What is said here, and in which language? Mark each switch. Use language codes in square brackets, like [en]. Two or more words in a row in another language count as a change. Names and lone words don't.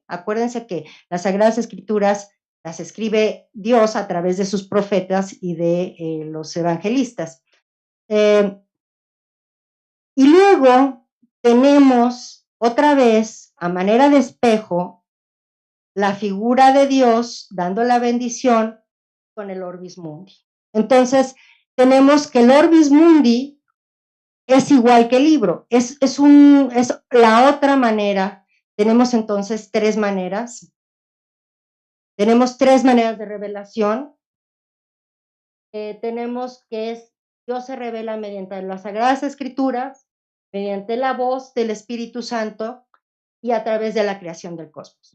[es] Acuérdense que las Sagradas Escrituras las escribe Dios a través de sus profetas y de los evangelistas. Y luego tenemos otra vez, a manera de espejo, la figura de Dios dando la bendición con el [la] orbis mundi. [es] Entonces, tenemos que el [la] orbis mundi [es] es igual que el libro, es la otra manera. Tenemos entonces tres maneras. Tenemos tres maneras de revelación. Tenemos que Dios se revela mediante las Sagradas Escrituras, mediante la voz del Espíritu Santo y a través de la creación del cosmos.